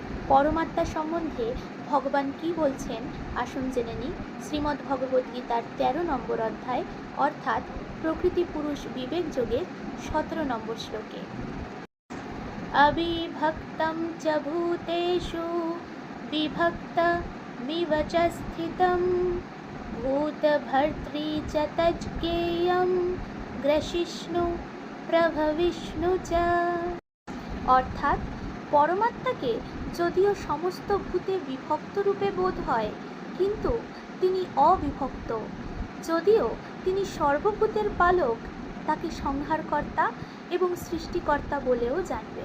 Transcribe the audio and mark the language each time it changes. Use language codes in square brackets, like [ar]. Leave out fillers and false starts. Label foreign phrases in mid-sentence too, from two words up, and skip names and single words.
[bn] পরমাত্মা সম্বন্ধে ভগবান কি বলছেন আসুন জেনে নিই শ্রীমদ্ ভগবদ্ গীতার 13 নম্বর অধ্যায় অর্থাৎ প্রকৃতি পুরুষ বিবেক যোগের 17 নম্বর শ্লোকে। [sa] अविभक्तं च भूतेषु विभक्तमिव च स्थितं भूतभर्त्री च तज्ज्ञेयं ग्रसिष्णु प्रभविष्णु च। [bn] অর্থাৎ পরমাত্মাকে যদিও সমস্ত ভূতে বিভক্ত রূপে বোধ হয় কিন্তু তিনি অবিভক্ত। যদিও তিনি সর্বভূতের পালক তাকে সংহারকর্তা এবং সৃষ্টিকর্তা বলেও জানবে।